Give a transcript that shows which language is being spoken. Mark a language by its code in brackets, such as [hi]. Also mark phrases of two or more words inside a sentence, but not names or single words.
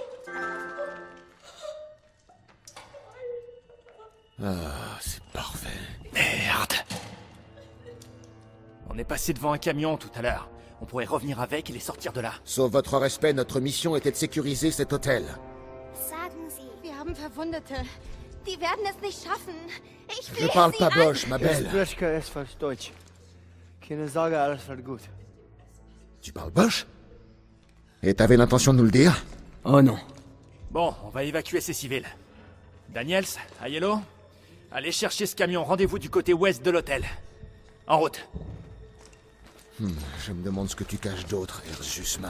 [fr] Ah, c'est parfait. Merde. On est passé devant un camion tout à l'heure. On pourrait revenir avec et les sortir de là. Sauf votre respect, notre mission était de sécuriser cet hôtel. [de] Sagen Sie. Wir haben Verwundete. Die werden es nicht schaffen. Ich [fr] Je [de] flehe [fr] parle [de] Sie [fr] pas [de] an. [fr] Bosch, ma belle. [de] ist falsch Deutsch. Keine Sorge, alles wird gut. [fr] Tu parles Bosch? Et t'avais l'intention de nous le dire? Oh non. Bon, on va évacuer ces civils. Daniels, Aiello, allez chercher ce camion. Rendez-vous du côté ouest de l'hôtel. En route. Je me demande ce que tu caches d'autre, Ersusman.